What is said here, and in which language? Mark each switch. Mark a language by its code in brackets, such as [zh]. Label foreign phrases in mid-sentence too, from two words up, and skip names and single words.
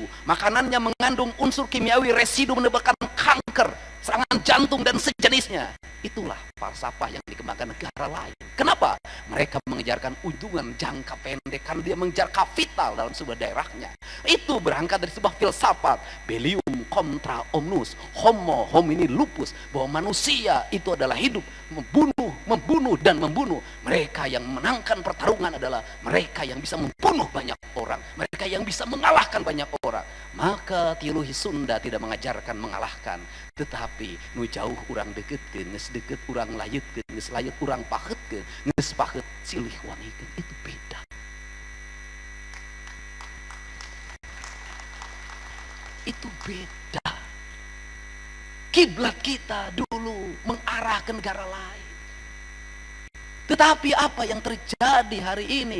[id] Makanannya mengandung unsur kimiawi, residu menyebabkan kanker, serangan jantung dan sejenisnya. Itulah falsafah yang dikembangkan negara lain. Kenapa? Mereka mengejarkan ujungan jangka pendek karena dia mengejar kapital dalam sebuah daerahnya. Itu berangkat dari sebuah filsafat [la] Bellium contra omnus, homo homini lupus, [id] bahwa manusia itu adalah hidup, membunuh dan membunuh. Mereka yang menangkan pertarungan adalah mereka yang bisa membunuh banyak orang, mereka yang bisa mengalahkan banyak orang. Maka tiluhi Sunda tidak mengajarkan mengalahkan, tetapi [su] nu jauh urang deketkeun, geus deket urang layetkeun, geus layet urang pahetkeun, geus pahet silih wanikeun. [id] Itu beda. Itu beda. Kiblat kita dulu mengarah ke negara lain. Tetapi apa yang terjadi hari ini?